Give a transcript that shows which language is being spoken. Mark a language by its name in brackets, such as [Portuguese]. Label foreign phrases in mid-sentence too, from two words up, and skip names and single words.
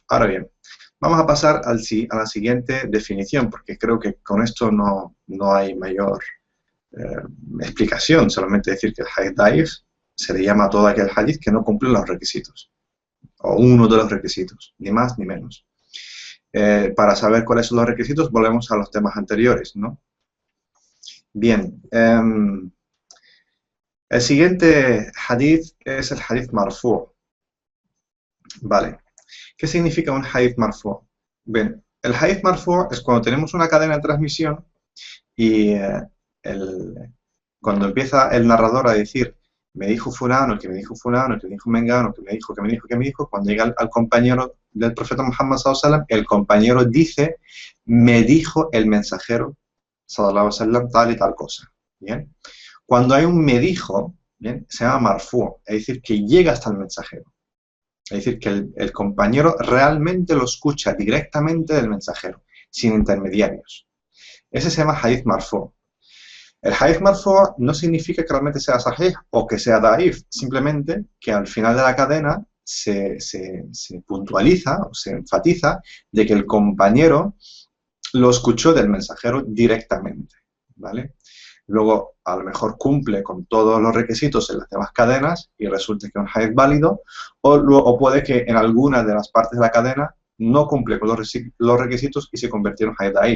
[Spanish] Ahora bien, vamos a pasar a la siguiente definición, porque creo que con esto no hay mayor explicación, solamente decir que el [Arabic] حديث ضعيف [Spanish] se le llama a todo aquel hadith que no cumple los requisitos, o uno de los requisitos, ni más ni menos. Para saber cuáles son los requisitos, volvemos a los temas anteriores, ¿no? Bien, el siguiente hadith es el [Arabic] حديث مرفوع'. [Spanish] Vale. ¿Qué significa un [Arabic] حديث مرفوع'? [Spanish] Bien, el [Arabic] حديث مرفوع' [Spanish] es cuando tenemos una cadena de transmisión y cuando empieza el narrador a decir me dijo fulano, que me dijo fulano, que me dijo mengano, que me dijo, que me dijo, que me dijo, cuando llega al compañero del profeta Muhammad [Arabic] صلى الله عليه وسلم, [Spanish] el compañero dice me dijo el mensajero [Arabic] صلى الله عليه وسلم [Spanish] tal y tal cosa. ¿Bien? Cuando hay un me dijo, ¿bien?, se llama marfu', es decir, que llega hasta el mensajero. Es decir, que el compañero realmente lo escucha directamente del mensajero, sin intermediarios. Ese se llama [Arabic] حديث مرفوع'. [Spanish] El [Arabic] حديث مرفوع' [Spanish] no significa que realmente sea sahih o que sea daif, simplemente que al final de la cadena se puntualiza o se enfatiza de que el compañero lo escuchó del mensajero directamente, ¿vale? Luego, a lo mejor cumple con todos los requisitos en las demás cadenas y resulta que es un hadith válido, o puede que en alguna de las partes de la cadena no cumple con los requisitos y se convirtió en [Arabic] حديث ضعيف.